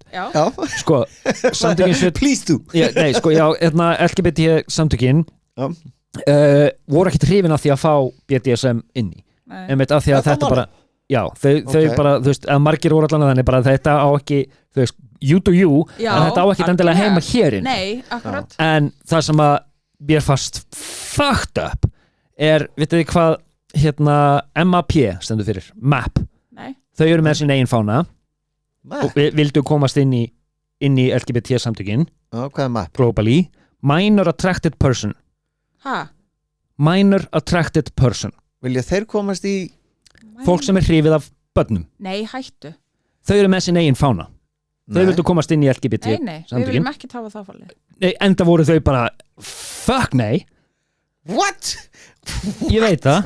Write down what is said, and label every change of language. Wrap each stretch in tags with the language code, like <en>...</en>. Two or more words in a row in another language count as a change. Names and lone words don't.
<is>Já, sko, samtökin</is> <en>Please do</en> <is>nei, sko, já, LGBT samtökin Já. voru ekkert hrifin af því að fá BDSM inn í nei. einmitt af því að þetta bara já, þau Ok. bara, þú veist, að margir voru allan að þannig bara að þetta á ekki, þú veist,</is> <en>you do you</en> <is>Já, en þetta á ekki endilega algjörlega. heima hérinn Nei, akkurat en það sem að mér fast</is> <en>fucked up</en> <is>vitið þið hvað MAP stendur fyrir, MAP Nei, þau eru með sín eigin fána Map. og vildu komast inn í LGBT samtökin Hvað er map?</is> <en>globally, minor attracted person minor attracted person</en> <is>Vilja þeir komast í fólk sem er hrifið af börnum Nei, hættu þau eru með sín eigin fána þau vildu komast inn í LGBT Nei, við samtökin viljum ekki tafa það fólið nei, enda voru þau bara fuck nei, What? ég veit það</is>